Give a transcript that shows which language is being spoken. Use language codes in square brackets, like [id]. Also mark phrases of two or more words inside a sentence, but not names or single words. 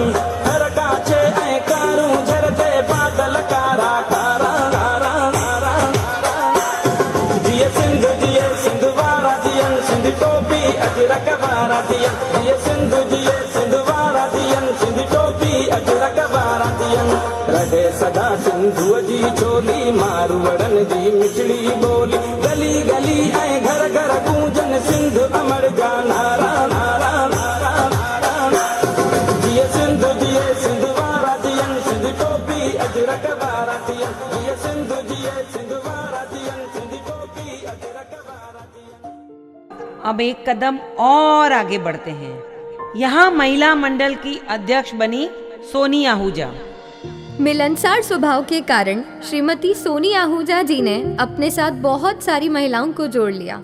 [sd] हर काचे ऐं कारूं झरते बादल कारा कारा कारा कारा कारा। जिए सिंधु वारा जियन, सिंधु टोपी अजरक वारा जियन। जिए सिंधु वारा जियन, सिंधु टोपी अजरक वारा जियन। रहे सदा सिंधु जी छोली मारवड़न जी मिठड़ी बोली। गली गली ऐं घर घर गूंजन सिंधु अमर जा नारा नारा नारा नारा। जिए सिंधु वारा जियन, सिंधु टोपी अजरक वारा जियन। जिए सिंधु वारा जियन, सिंधु टोपी अजरक वारा जियन। [hi] अब एक कदम और आगे बढ़ते हैं। यहाँ महिला मंडल की अध्यक्ष बनी सोनी आहूजा। मिलनसार स्वभाव के कारण श्रीमती सोनी आहूजा जी ने अपने साथ बहुत सारी महिलाओं को जोड़ लिया।